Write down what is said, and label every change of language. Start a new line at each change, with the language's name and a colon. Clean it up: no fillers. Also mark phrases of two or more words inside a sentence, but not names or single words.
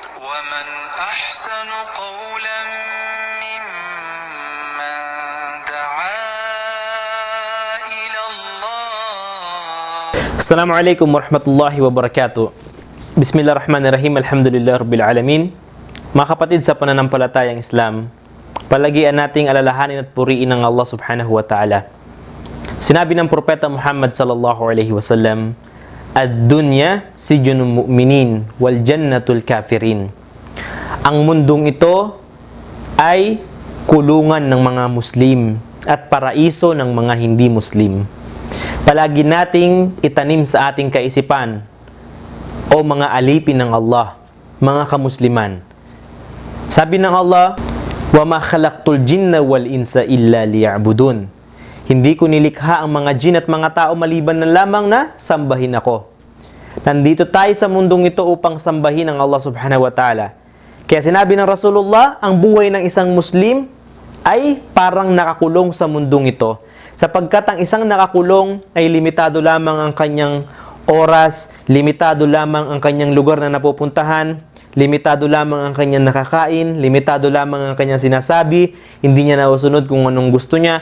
Arabic: ومن أحسن قولا ممن دعا إلى الله. السلام عليكم ورحمة الله وبركاته. بسم الله الرحمن الرحيم. الحمد لله رب العالمين.
Filipino: Mga kapatid sa pananampalatayang Islam, palagian nating alalahanin at puriin ng Allah
Arabic: سبحانه وتعالى.
Filipino: Sinabi ng Propeta Muhammad
Arabic: صلى الله عليه وسلم, "الدنيا سجن المؤمنين والجنة الكافرين."
Filipino: Ang mundong ito ay kulungan ng mga Muslim at paraiso ng mga hindi Muslim. Palagi nating itanim sa ating kaisipan, o mga alipin ng Allah, mga kamusliman. Sabi ng Allah,
Arabic: "وما خلقت الجن والإنس إلا ليعبدون."
Filipino: Hindi ko nilikha ang mga jin at mga tao maliban na lamang na sambahin ako. Nandito tayo sa mundong ito upang sambahin ang Allah
Arabic: سبحانه وتعالى.
Filipino: Kaya sinabi ng Rasulullah, ang buhay ng isang Muslim ay parang nakakulong sa mundong ito. Sapagkat ang isang nakakulong ay limitado lamang ang kanyang oras, limitado lamang ang kanyang lugar na napupuntahan, limitado lamang ang kanyang nakakain, limitado lamang ang kanyang sinasabi, hindi niya nausunod kung anong gusto niya.